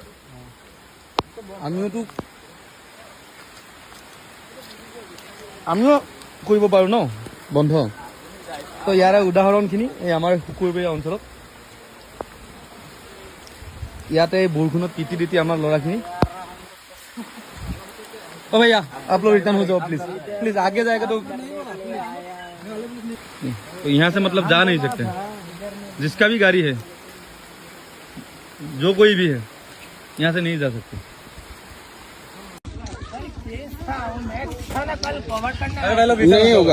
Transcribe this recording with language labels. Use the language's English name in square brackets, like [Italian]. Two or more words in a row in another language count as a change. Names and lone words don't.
[Assamese] আমিও কৰিব পাৰোঁ ন বন্ধ তো ইয়াৰে উদাহৰণখিনি এই আমাৰ শুকুৰবৰীয়া অঞ্চলত ইয়াতে বৰষুণত তিতি তিতি আমাৰ ল'ৰাখিনি [Hindi] ओ भैया आप लोग रिटर्न हो जाओ प्लीज प्लीज आगे जाएगा तो यहाँ से मतलब जा नहीं सकते जिसका भी गाड़ी है जो कोई भी है यहाँ से नहीं जा सकते नहीं होगा